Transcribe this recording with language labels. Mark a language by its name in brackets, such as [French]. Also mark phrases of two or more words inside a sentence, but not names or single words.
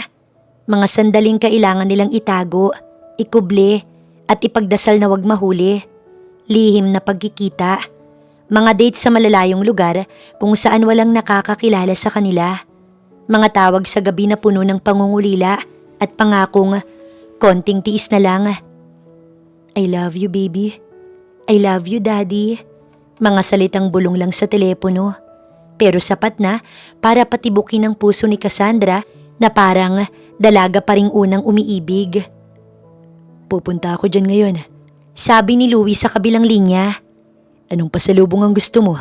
[Filipino] Mga sandaling kailangan nilang itago, ikuble at ipagdasal na wag mahuli. Lihim na pagkikita. Mga date sa malalayong lugar kung saan walang nakakakilala sa kanila. Mga tawag sa gabi na puno ng pangungulila at pangakong konting tiis na lang. [English] I love you, baby. I love you, daddy. [Filipino] Mga salitang bulong lang sa telepono. Pero sapat na para patibukin ang puso ni Cassandra na parang dalaga pa ring unang umiibig. Pupunta ako dyan ngayon. Sabi ni Louie sa kabilang linya. Anong pasalubong ang gusto mo?